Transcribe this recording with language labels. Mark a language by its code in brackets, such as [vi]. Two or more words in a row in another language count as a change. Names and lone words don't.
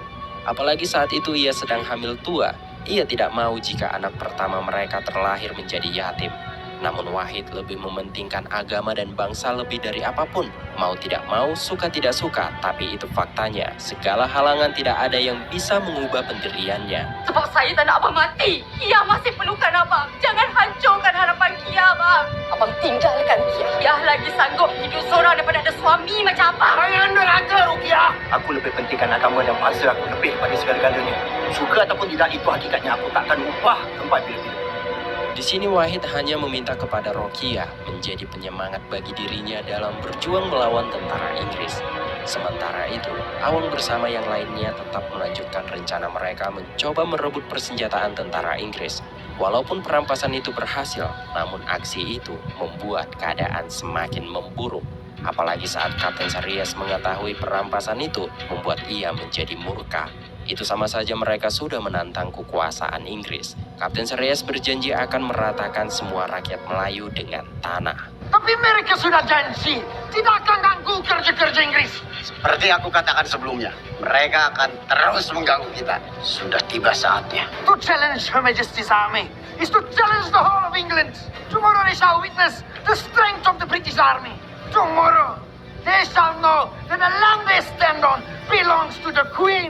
[id] Apalagi saat itu ia sedang hamil tua, ia tidak mau jika anak pertama mereka terlahir menjadi yatim. Namun Wahid lebih mementingkan agama dan bangsa lebih dari apapun. Mau tidak mau, suka tidak suka, tapi itu faktanya. Segala halangan tidak ada yang bisa mengubah pendiriannya. [ms] Sebab saya tak nak abang mati. Kia masih perlukan abang. Jangan hancurkan harapan Kia, abang. Abang tinggalkan Kia. Kia lagi sanggup hidup seorang daripada ada suami macam abang. Jangan neraka, Rukiah. Aku lebih pentingkan agama dan bangsa aku lebih daripada segala-galanya. Suka ataupun tidak, itu hakikatnya aku takkan ubah sampai bila-bila. [id] Di sini Wahid hanya meminta kepada Rokia menjadi penyemangat bagi dirinya dalam berjuang melawan tentara Inggris. Sementara itu, Awang bersama yang lainnya tetap melanjutkan rencana mereka mencoba merebut persenjataan tentara Inggris. Walaupun perampasan itu berhasil, namun aksi itu membuat keadaan semakin memburuk. Apalagi saat Kapten Saryas mengetahui perampasan itu membuat ia menjadi murka. Itu sama saja mereka sudah menantang kekuasaan Inggris. Kapten Saryas berjanji akan meratakan semua rakyat Melayu dengan tanah. [ms] Tapi mereka sudah janji tidak akan ganggu kerja-kerja Inggris. Seperti aku katakan sebelumnya, mereka akan terus mengganggu kita. Sudah tiba saatnya. [en] To challenge Her Majesty's army is to challenge the whole of England. Tomorrow they shall witness the strength of the British army. Tomorrow they shall know that the land they stand on belongs to the Queen.